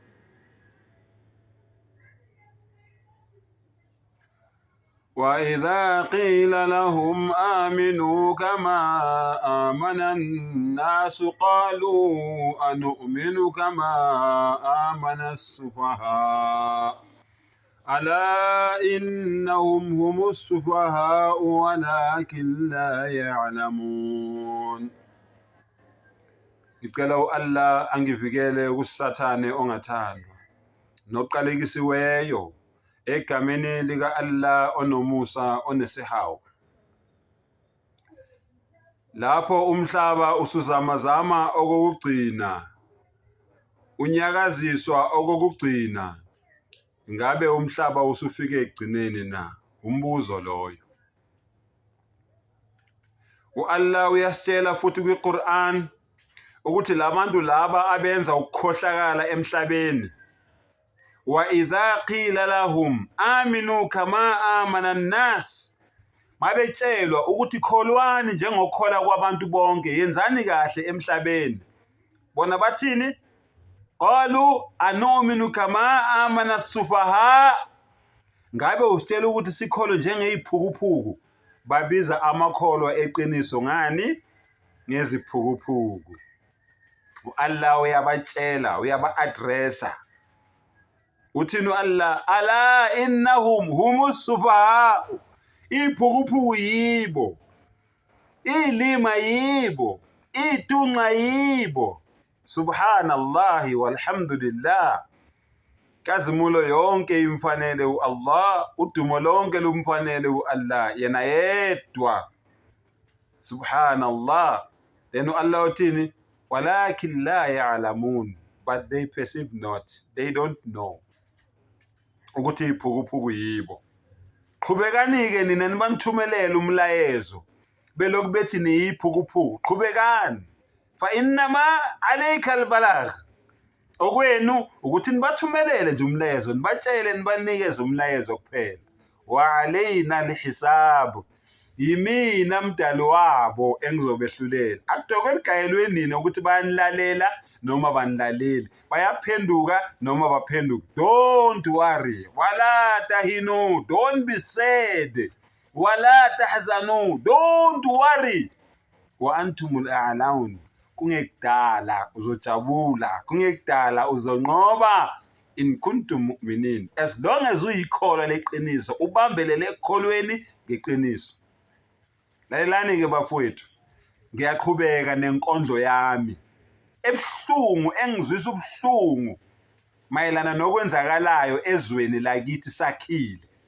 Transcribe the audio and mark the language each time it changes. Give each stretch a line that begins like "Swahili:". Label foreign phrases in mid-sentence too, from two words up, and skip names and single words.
Arabic: وإذا قيل لهم آمنوا كما آمن الناس قالوا أنؤمن كما آمن السفهاء ألا إنهم هم السفهاء ولكن لا يعلمون.
North Ndebele: Ngicela Allah angivikele kusathane ongathandwa noqalekisiweyo egameni lika Allah onomusa onesihawu. Lapho umhlaba usuzamazama okokugcina, unyakaziswa okokugcina, ngabe umhlaba usufike egcineni na? Umbuzo loyo. Allah uyasitshela futhi kwiQur'an ukuthi labantu laba abenza ukukhohlakala emhlabeni,
Arabic: وإذا قيل لهم آمنوا كما آمن الناس,
North Ndebele: mabetshelwa ukuthi kholwani njengokhola kwabantu bonke, yenzani kahle emhlabeni, bona bathini?
Arabic: قالوا أنؤمن كما آمن السفهاء,
North Ndebele: ngabe usitshela ukuthi sikholo njengeiphukuphuku. Babiza amakholwa eqiniso ngani? Ngeziphukuphuku. Allah uyabatshela, uyaba-addressa. Uthini Allah?
Arabic: ألا إنهم هم السفهاء,
North Ndebele: iphukuphuku yibo, ilima yibo, itunqa yibo.
Arabic: سبحان الله والحمد لله.
North Ndebele: Kazimulo yonke imfanele Allah, udumo lonke lumfanele Allah, yena yedwa. Subhanallah. Then Allah uthini?
Arabic: ولكن لا يعلمون,
English: but they perceive not, they don't know
North Ndebele: ukuthi iphukuphuku yibo. Qhubekani-ke nina nibanithumelela umlayezo belokhu bethi niyiphukuphuku. Qhubekani.
Arabic: فإنما عليك البلاغ,
North Ndebele: okwenu ukuthi nibathumelele nje umlayezo, nibatshele, nibanikeze umlayezo kuphela.
Arabic: وعلينا الحساب,
North Ndebele: yimina mdali wabo engizobehlulela. Akudokwe ligayelwe nini ukuthi bayanilalela noma banilaleli, bayaphenduka noma baphenduka.
English: Don't worry,
Arabic: ولا تهنوا,
English: don't be sad,
Arabic: ولا تحزنوا,
English: don't worry,
Arabic: وأنتم الأعلون,
North Ndebele: kungekudala uzojabula, kungekudala uzonqoba,
Arabic: إن كنتم مؤمنين,
English: as long as
North Ndebele: uyikholwa leqiniso, ubambelele ekholweni ngeqiniso. Lalelani-ke bafowethu, ngiyaqhubeka nenkondlo yami ebuhlungu, engizwisa ubuhlungu mayelana nokwenzakalayo ezweni lakithi sakhile.